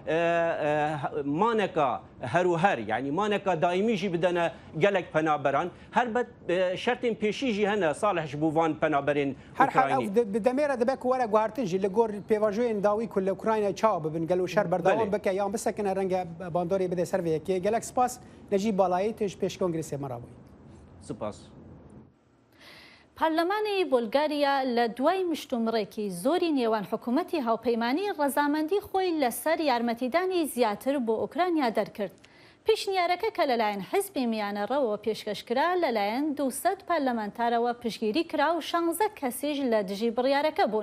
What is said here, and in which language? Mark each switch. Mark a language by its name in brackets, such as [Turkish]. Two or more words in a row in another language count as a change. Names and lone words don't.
[Kurdish] maneka her û her yani maneka daîmî jî bidene gelek penaberan helbet şertên pêşî jî hene Salih ji bo van penaberên Ukraynî bi demêre dibe ku were guhartin jî li gor pêvajoyên dawî ku li Ukraynayê çawa bibin gelo şer berdewam bike yan bisekine renge bandorê bide ser vê yekê gelek spas necî balayê tê ji pêş kongresê me rabûyî Spas [Central Kurdish] پەرلەمانی بولگاریا لە دوای مشتومڕێکی زۆری نێوان حکوومەتی هاوپەیمانی ڕەزامەندی خۆی لەسەر یارمەتیدانی زیاتر بۆ ئوکرانیا دەرکرد. پیشنیارەکە کە لەلایەن حزبی میانەڕەوە پێشکەشکرا لەلایەن 200 پەرلەمانتارەوە پشگیری کرا و 16 کەسیش لە دژی بڕیارەکە بوون.